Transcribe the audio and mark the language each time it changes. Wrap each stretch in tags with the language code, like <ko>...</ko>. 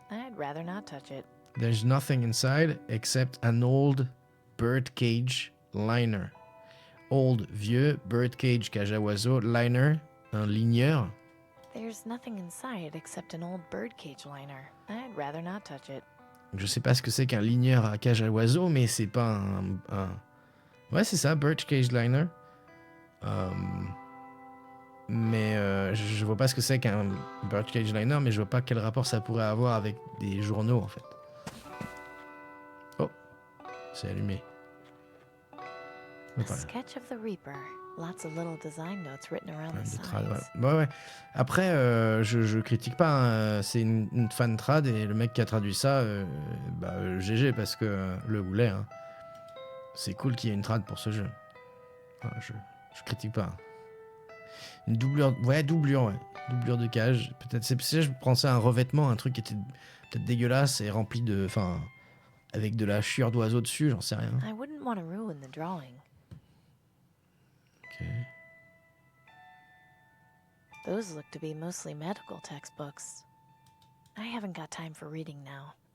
<en>I'd rather not touch it. There's nothing inside except an old birdcage liner.</en> <fr>Old, vieux, birdcage, cage à oiseaux, liner, un ligneur.</fr> <en>There's nothing inside except an old birdcage liner. I'd rather not touch it.</en> <fr>Je sais pas ce que c'est qu'un ligneur à cage à oiseaux, mais c'est pas un... Ouais, c'est ça, birdcage liner. Mais je vois pas ce que c'est qu'un birdcage liner, mais je vois pas quel rapport ça pourrait avoir avec des journaux, en fait. Oh, c'est allumé.</fr> <en>A sketch of the Reaper. Lots of little design notes written around the sides.</en> <fr>Ouais. Après, je critique pas. Hein. C'est une fan trad et le mec qui a traduit ça, GG parce que le goulet. Hein. C'est cool qu'il y ait une trad pour ce jeu. Enfin, je critique pas. Une doublure, doublure de cage. Peut-être c'est je pensais à un revêtement, un truc qui était peut-être dégueulasse et rempli de, avec de la chiure d'oiseau dessus, j'en sais rien.</fr> <en>I wouldn't want to ruin the drawing. Ok. Those look to be mostly medical textbooks. I haven't got time for reading now.</en>